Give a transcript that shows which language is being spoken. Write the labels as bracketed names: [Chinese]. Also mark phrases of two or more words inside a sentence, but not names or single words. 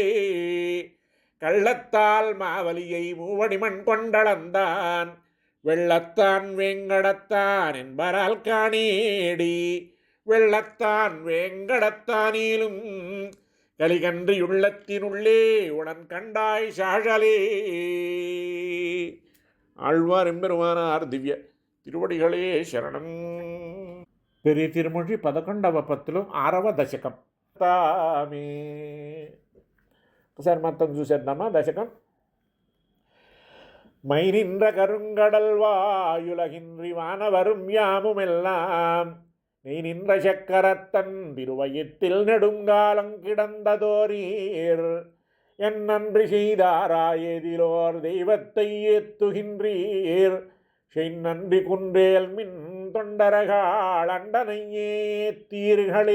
[Tamil] கள்ளத்தால் மாவலியை மூவடிமண் கொண்டளந்தான் வெள்ளத்தான் வேங்கடத்தான் என்பால் காணேடி வெள்ளத்தான் வேங்கடத்தானிலும் கலிகன்றி உள்ளத்தினுள்ளே உடன் கண்டாய் சாழலே. ஆழ்வார் எம்பெருமானார் திவ்ய திருவடிகளே శరణం. [Telugu] பெரிய திருமொழி 11వ పత్తులు 6వ దశకం. తామే ఒకసారి మొత్తం చూసేద్దామా దశకం. [Tamil] மைநின்ற கருங்கடல் வாயுலகின்றி வானவரும் யாமுமெல்லாம் நெய் நின்ற சக்கரத்தன் திருவயத்தில் நெடுங்காலம் கிடந்ததோரீர் என் நன்றி செய்தாராயேதிலோர் தெய்வத்தை ஏத்துகின்றீர் செய் நன்றி குன்றேல் மின் தொண்டரகாள் அண்டனையே தீர்களே.